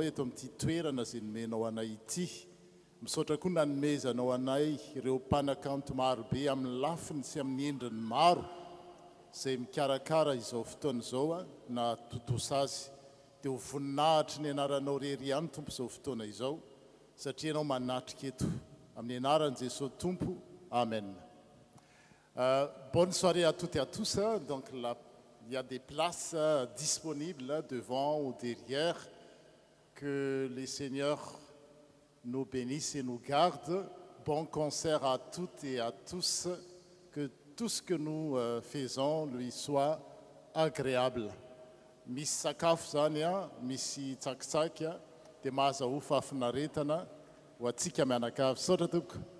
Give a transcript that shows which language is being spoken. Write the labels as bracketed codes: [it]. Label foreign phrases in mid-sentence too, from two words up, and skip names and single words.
[mg] eto amin'ity toerana izay nomenao anay ity misaotra koa nanomezanao anay ireo mpanakanto marobe amin'ny lafiny sy amin'ny endriny maro izay mikarakara izao fotoana izao na totosa azy dia ho voninahitry ny anaranao rery ihany tompo izao fotoana izao satria ianao manatrika eto amin'ny anaran'i Jesosy tompo amen. [fr] Bonne soirée à toutes et à tous. Donc il y a des places disponibles devant ou derrière. Que les seigneurs nous bénissent et nous gardent. Bon concert à toutes et à tous. Que tout ce que nous faisons lui soit agréable. [mg] Misy sakafo zany misy tsakitsaky dia mahazahofa afinaretana ho antsika mianakavy. Saotra tompoko.